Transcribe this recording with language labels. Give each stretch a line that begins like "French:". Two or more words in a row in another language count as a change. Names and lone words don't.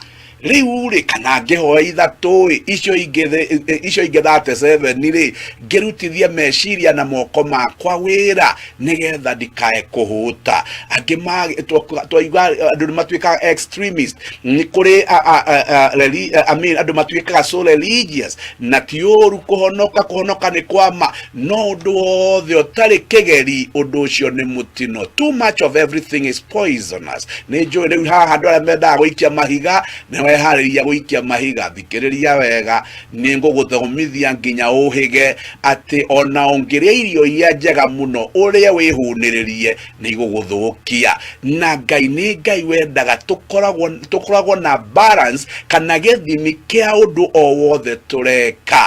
Kikuyu: Riu ri kana ngihoe ithatu icio ingi 37 ri ngirutithie meciria na moko makwa wira nigetha ndikae kuhuta. Angi twaigua andu matuika extremist, ni kuri andu matuika
English: so religious,
Kikuyu: na tiuru kuhonoka ni kwama, no undu wothe utari kigeri undu ucio ni mutino.
English: Too much of everything is poisonous.
Kikuyu: Ni njui riu haha andu aria mendaga guikia mahiga hariria guikia mahiga, thikiriria wega, ni nguguthomithia nginya uhige ati ona ungiria irio iria njega muno uria wihuniririe ni iguguthukia. Na Ngai ni Ngai wendaga tukoragwo na balance kana githimi kia undu o wothe tureka.